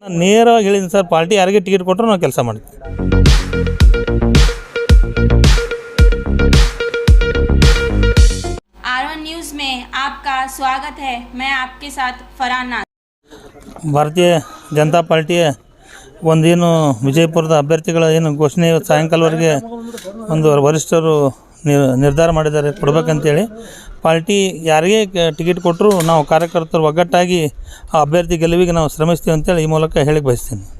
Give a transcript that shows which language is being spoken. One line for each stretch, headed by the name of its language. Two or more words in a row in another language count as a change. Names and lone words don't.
Kannada: ನೇರವಾಗಿ ಹೇಳಿದ್ದೀನಿ ಸರ್, ಪಾರ್ಟಿ ಯಾರಿಗೆ ಟಿಕೆಟ್ ಕೊಟ್ಟರು ನಾವು ಕೆಲಸ ಮಾಡ್ತೀವಿ.
Hindi: R1 न्यूज़ में आपका स्वागत है. मैं आपके साथ फरहान नाज़.
Kannada: ಭಾರತೀಯ ಜನತಾ ಪಾರ್ಟಿಯ ಒಂದೇನು ವಿಜಯಪುರದ ಅಭ್ಯರ್ಥಿಗಳ ಏನು ಘೋಷಣೆ ಸಾಯಂಕಾಲವರೆಗೆ ಒಂದು ವರಿಷ್ಠರು ನಿರ್ಧಾರ ಮಾಡಿದ್ದಾರೆ ಕೊಡಬೇಕಂತೇಳಿ. ಪಾರ್ಟಿ ಯಾರಿಗೆ ಟಿಕೆಟ್ ಕೊಟ್ಟರು ನಾವು ಕಾರ್ಯಕರ್ತರು ಒಗ್ಗಟ್ಟಾಗಿ ಆ ಅಭ್ಯರ್ಥಿ ಗೆಲುವಿಗೆ ನಾವು ಶ್ರಮಿಸ್ತೀವಿ ಅಂತೇಳಿ ಈ ಮೂಲಕ ಹೇಳಿಕ್ಕೆ ಬಯಸ್ತೀನಿ.